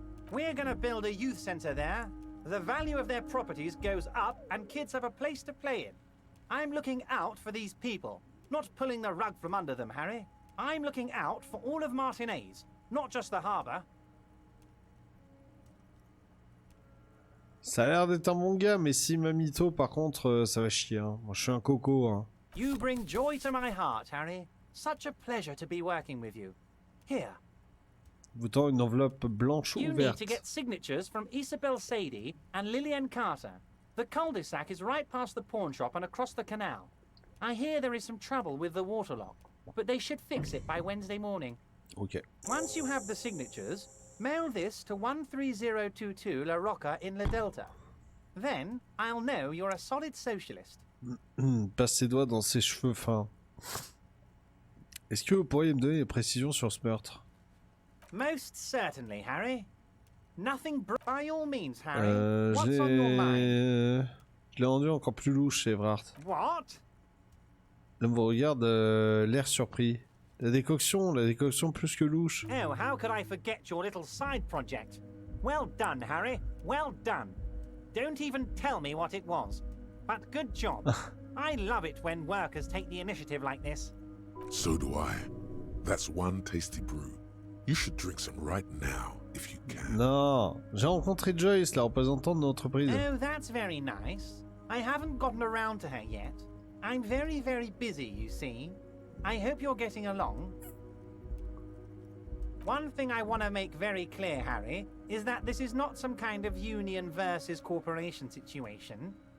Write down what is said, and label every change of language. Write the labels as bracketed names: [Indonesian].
[English] We're gonna build a youth centre there. The value of their properties goes up and kids have a place to play in. I'm looking out for these people, not pulling the rug from under them, Harry. I'm looking out for all of Martinez, not just the harbour. [French] Ça a l'air d'être un bon gars, mais si ma mytho, par contre, ça va chier. Hein. Moi, je suis un coco. Hein. [English] You bring joy to my heart, Harry. Such a pleasure to be working with you. Here. [French] Vous tend une enveloppe blanche [English] You [French] ouverte. [English] need to get signatures from Isabel Sadie and Lillian Carter. The cul-de-sac is right past the pawn shop and across the canal. I hear there is some trouble with the waterlock, but they should fix it by Wednesday morning. Ok. Once you have the signatures, mail this to 13022 La Rocca in La Delta. Then I'll know you're a solid socialist. [French] Passe ses doigts dans ses cheveux fins. Est-ce que vous pourriez me donner des précisions sur ce meurtre? [English] Most certainly, Harry. Nothing by all means, Harry. What's on your mind? [French] Je l'ai rendu encore plus louche, Everhart. [English] What? [French] L'homme vous regarde, l'air surpris. La décoction plus que louche. [English] Oh, how could I forget your little side project? Well done, Harry. Well done. Don't even tell me what it was. But good job. I love it when workers take the initiative like this. So do I. That's one tasty brew. You should drink some right now, if you can. [French] Non, j'ai rencontré Joyce, la représentante de l'entreprise. [English] Oh, that's very nice. I haven't gotten around to her yet. I'm very, very busy, you see. I hope you're getting along. One thing I want to make very clear, Harry, is that this is not some kind of union versus corporation situation.